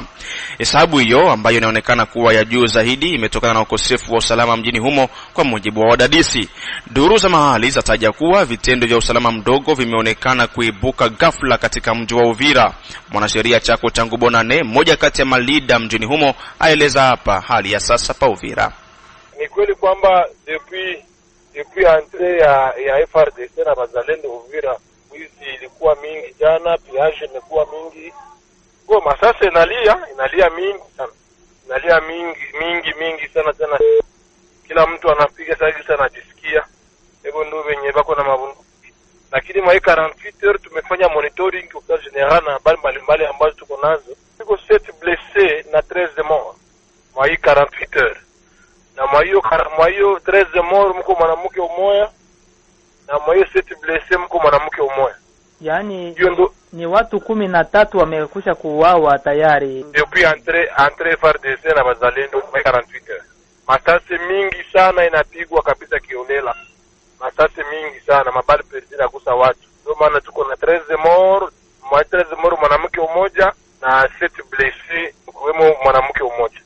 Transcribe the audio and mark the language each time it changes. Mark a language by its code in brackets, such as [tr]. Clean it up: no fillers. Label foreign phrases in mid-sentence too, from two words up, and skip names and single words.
[sw] Hesabu hiyo ambayo inaonekana kuwa ya juu zaidi imetokana na ukosefu wa usalama mjini humo kwa mujibu wa wadadisi. Duru za mahali zataja kuwa vitendo vya usalama mdogo vimeonekana kuibuka ghafla katika mji wa Uvira. Mwanasheria Chako Changu Bonane, mmoja kati ya malida mjini humo, aeleza hapa hali ya sasa pa Uvira. Ni kweli kwamba [fr] depuis entrée [sw] ya FARDC na bazalendo Uvira, wizi ilikuwa mingi jana, piage imekuwa mingi. Kwa masasa inalia mingi sana. Inalia mingi sana tena. Kila mtu anapiga sasa sana anajisikia. Hivyo ndio wenye bako na mabunduki. Lakini mwa 48 heures tumefanya monitoring kwa general na habari mbalimbali ambazo tuko nazo. Tuko 7 blessés na 13 morts. Mwa 48 heures. Na mwa hiyo 13 morts mko mwanamke umoja. Na mwa hiyo 7 blessés mko mwanamke umoja. Yaani ni watu 13 wamekusha kuuawa tayari. [fr] Depuis entrée [sw] FARDC na bazalendo mwa 48 heures. Masasi mingi sana inapigwa kabisa kiolela. Masasi mingi sana, mabali perdi na kusa watu. Ndio maana tuko na 13 morts, 13 morts mwanamke umoja na 7 blessés kwemo mwanamke umoja.